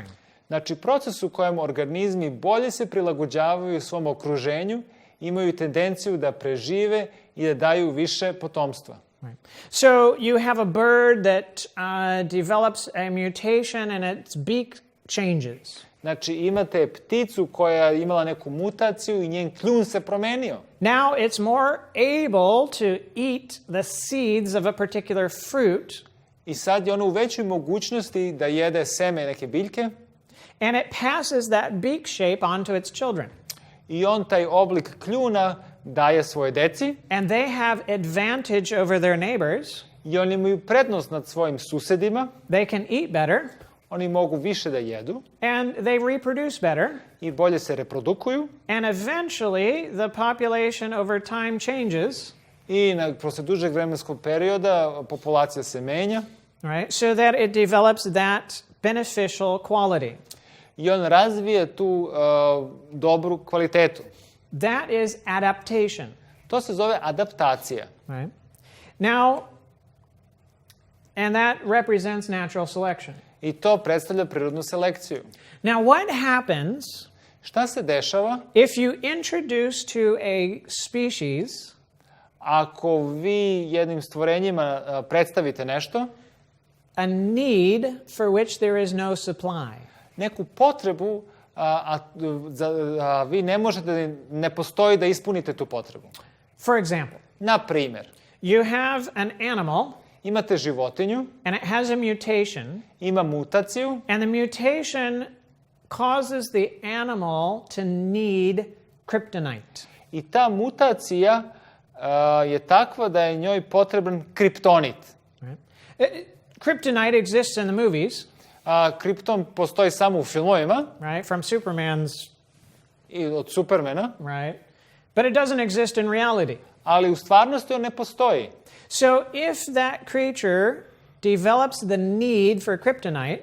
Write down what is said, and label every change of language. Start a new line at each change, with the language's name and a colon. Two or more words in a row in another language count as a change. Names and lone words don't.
Serbian: Znači, proces u kojem organizmi bolje se prilagođavaju svom okruženju, imaju tendenciju da prežive i da daju više potomstva.
English: Right. So you have a bird that develops a mutation and its beak changes.
Serbian: Znači, imate pticu koja je imala neku mutaciju i njen kljun se promenio.
English: Now it's more able to eat the seeds of a particular fruit,
Serbian: I sad je ona u većoj mogućnosti da jede seme neke biljke
English: and it passes that beak shape on to its children.
Serbian: i on taj oblik kljuna daje svoje deci
English: And they have advantage over their neighbors.
Serbian: i oni imaju prednost nad svojim susedima,
English: They can eat better,
Serbian: oni mogu više da jedu
English: and they reproduce better.
Serbian: i bolje se reprodukuju
English: And eventually, the population over time changes,
Serbian: i posle dužeg vremenskog perioda populacija se menja
English: right? So that it develops that beneficial quality.
Serbian: i on razvije tu dobru kvalitetu.
English: That is adaptation,
Serbian: To se zove adaptacija.
English: right? Now, and that represents natural selection.
Serbian: I to predstavlja prirodnu selekciju.
English: Now, what happens
Serbian: Šta se dešava
English: if you introduce to a species
Serbian: ako vi jednim stvorenjima predstavite nešto,
English: a need for which there is no supply?
Serbian: neku potrebu, a vi ne možete, ne postoji da ispunite tu potrebu.
English: For example,
Serbian: Na primjer,
English: you have an animal
Serbian: imate životinju,
English: and it has a mutation,
Serbian: ima mutaciju
English: and the mutation causes the animal to need kryptonite.
Serbian: I ta mutacija je takva da je njoj potreban kriptonit.
English: Kryptonite exists in the movies,
Serbian: Kripton postoji samo u filmovima
English: right? From Superman's,
Serbian: i od Supermana,
English: right? But it doesn't exist in reality.
Serbian: ali u stvarnosti on ne postoji.
English: So if that creature develops the need for kryptonite,